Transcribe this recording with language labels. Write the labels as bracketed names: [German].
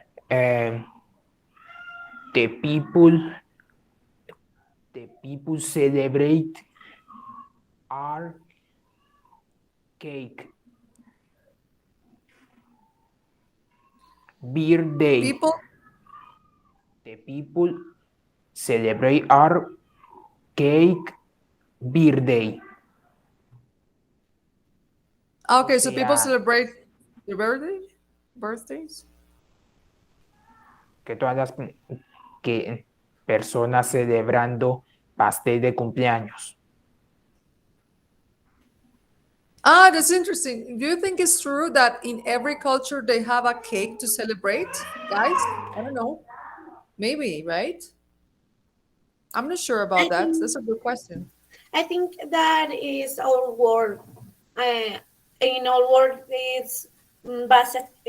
[English] Um, the people, the people celebrate our cake birthday. People. The people celebrate our cake birthday. [Spanish] O [English] Okay, so people [Spanish] sea, [English] celebrate their birthdays. [Spanish] que todas las que personas celebrando pastel de cumpleaños. [English] Ah, that's interesting. Do you think it's true that in every culture they have a cake to celebrate, guys? I don't know. Maybe, right? I'm not sure I about that. think That's a good question. I think that is our world. Uh, in our world, it's basical,